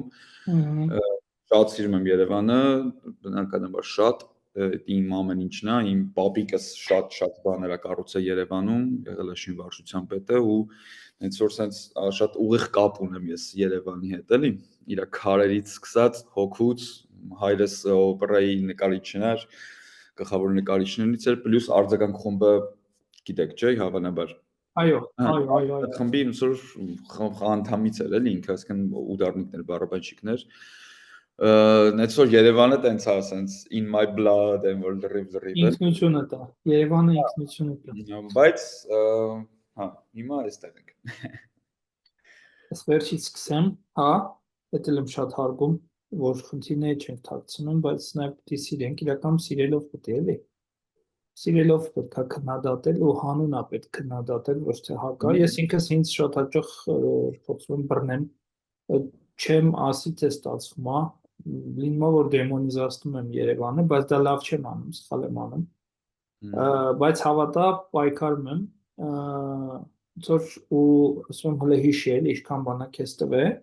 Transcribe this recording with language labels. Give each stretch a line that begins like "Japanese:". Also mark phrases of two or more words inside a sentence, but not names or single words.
Armenian: Շատ սիրում եմ Երևանը, բնականաբար շատ իմ ամեն ինչն է, իմ պապիկս շատ բաներ է կառուցել Երևանում, եղել է շինվարժության պետը ու հենց որ sense շատ ուղիղ կապ ունեմ ես Երևանի հետ, էլի, իր քարերից սկսած, հոգուց, հայրս օպերայի նկարիչն էր, գլխավոր նկարիչներից էր, պլյուս արձագանք խումբը, գիտեք, չէ, հավանաբար։ Այո։ Խմբի ոնց որ անդամից էր, էլի, ինքը ասեն ուդարնիկներ, բարաբանщикներ։ Նենց որ Երևանը տենց է,
English: sense in my blood and
Armenian: որ լրիվ ինքնությունը դա, Երևանը ինքնությունը դա։ Բայց հա, հիմա այստեղ ենք։ Ես վերջից սկսեմ, հա, դա էլ եմ շատ հարգում, որ խնդիրներ չենք թաքցնում, բայց նաև պետք է սիրենք, իրականում սիրելով պետք է էլի։ սիրելով պետք է քննադատել ու հանուն է պետք քննադատել, ոչ թե հակա։ Ես ինքս ինձ շատ հաճախ փորձում եմ բռնեմ, չեմ ասի թե ստացվում է, լինում է որ դեմոնիզացնում եմ Երևանը, բայց դա լավ չեմ անում, սխալ եմ անում։ Բայց հավատա պայքարում եմ, որ ու ասում եմ հələ հիշել, ինչքան բանա քեզ տվե։